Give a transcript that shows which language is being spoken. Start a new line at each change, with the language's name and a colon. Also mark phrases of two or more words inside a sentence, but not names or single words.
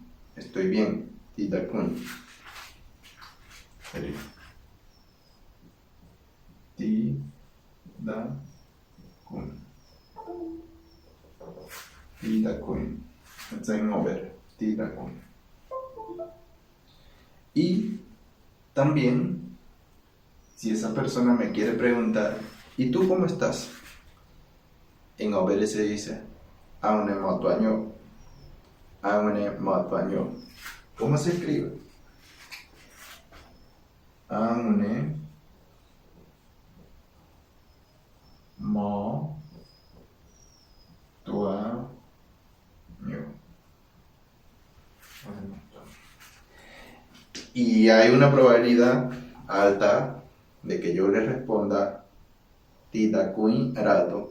Spanish: Estoy bien.
Ngäbere: Tidakuin. Tidakuin.
Spanish: Esto en ngobere. Tidakuin. Y también, si esa persona me quiere preguntar, ¿y tú cómo estás? En ngobere se dice
Ngäbere: aune motuaño. Aune motuaño.
Spanish: ¿Cómo se escribe?
Ngäbere: Aune motuaño.
Spanish: Y hay una probabilidad alta de que yo le responda
Ngäbere: tidakuin rato.